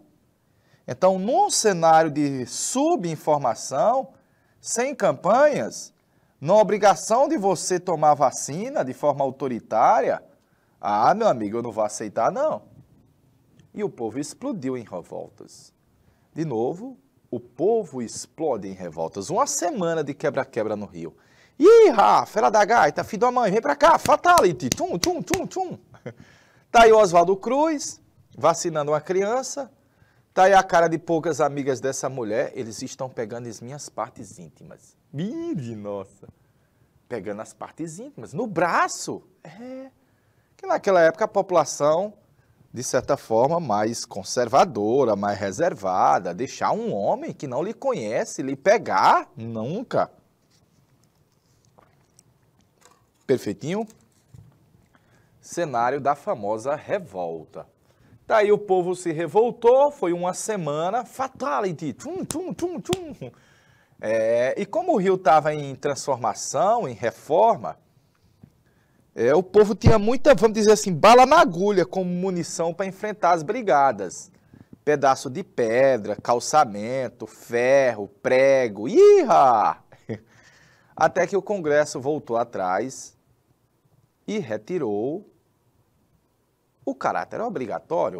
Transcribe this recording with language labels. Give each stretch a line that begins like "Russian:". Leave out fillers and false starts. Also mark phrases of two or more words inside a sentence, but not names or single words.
Portuguese: Então, num cenário de subinformação, sem campanhas, na obrigação de você tomar vacina de forma autoritária, meu amigo, eu não vou aceitar, não. E o povo explodiu em revoltas. De novo, o povo explode em revoltas. Uma semana de quebra-quebra no Rio. Ih, fera da gaita, filho da mãe, vem pra cá, fatality, tum, tum, tum, tum. Tá aí o Oswaldo Cruz, vacinando uma criança. Tá aí a cara de poucas amigas dessa mulher, eles estão pegando as minhas partes íntimas. Nossa. Pegando as partes íntimas, no braço. Que naquela época a população, de certa forma, mais conservadora, mais reservada, deixar um homem que não lhe conhece, lhe pegar, nunca. Perfeitinho? Cenário da famosa revolta. Daí o povo se revoltou, foi uma semana, fatality, tum, tum, tum, tum. E como o Rio estava em transformação, em reforma, o povo tinha muita, vamos dizer assim, bala na agulha como munição para enfrentar as brigadas. Pedaço de pedra, calçamento, ferro, prego, até que o Congresso voltou atrás e retirou o caráter obrigatório.